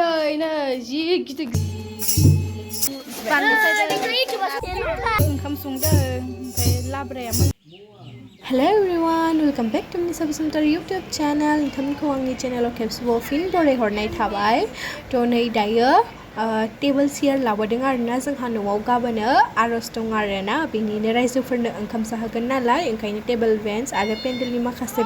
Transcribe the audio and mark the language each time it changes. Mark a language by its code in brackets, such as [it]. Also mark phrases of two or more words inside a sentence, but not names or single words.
[brx] नै जि गिदिर बानलु सायदों ओंखाम संदों ओमफ्राय लाब्राया मोन [en] Hello everyone, welcome back to my subscriber YouTube channel. [brx] नोंथांमोनखौ आंनि चेनेलाव खेबसेबाव फिन बरायहरनाय थाबाय। थ' नै दायो टेबोल चेयार लाबोदों आरोना जोंहा न'आव गाबोनो आर'ज दं आरोना बेनिनो रायजोफोरनो ओंखाम जाहोगोन नालाय ओंखायनो टेबोल बेन्च आरो पेन्डेलनि माखासे